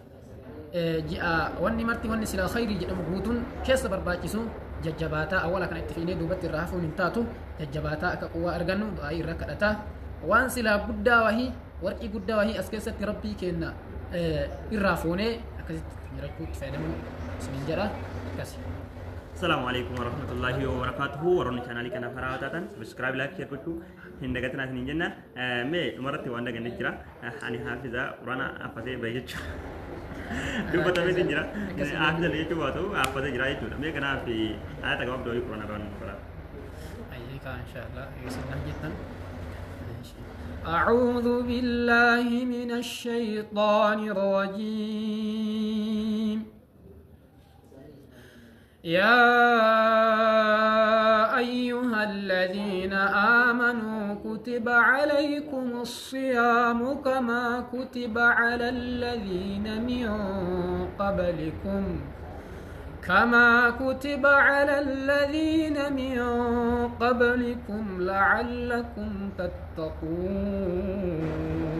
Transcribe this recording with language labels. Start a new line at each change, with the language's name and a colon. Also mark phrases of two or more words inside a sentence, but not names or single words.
Oromo: Ji'a wanni marti wanni silaa khayrii jedhamu guutuun keessa barbaachisu jajjabaataa awwala kana itti fiinee duubatti irraa hafuun hin taatu jajjabaataa akka quwwaa argannu du'aa'ii irra kadhataa waan silaa guddaa wahii warqii guddaa wahii as keessatti rabbii kenna irraa fuunee akkasitti jirachuutti fayyadamu isiniin jedha akkasi.
Arabic: السلام عليكم ورحمة الله وبركاته.
Oromo: Waronni channel kana farawatatan
English: subscribe like share
Oromo: gochuu hin dagatina isiniin jenna. Mee dhumarratti waan daganne jira. Ani haafiza quraana afasee bahe jechuudha. Dubbatamee jira. Haafiza jechuu baatu afasee jira jechuudha. Mee kanaaf ayata gabaabduu wayii quraana baan faraa. Ayyika inshaallah isin jettan.
Arabic: أعوذ بالله من الشيطان الرجيم يا أيها الذين آمنوا كتب عليكم الصيام كما كتب على الذين من قبلكم لعلكم تتقون.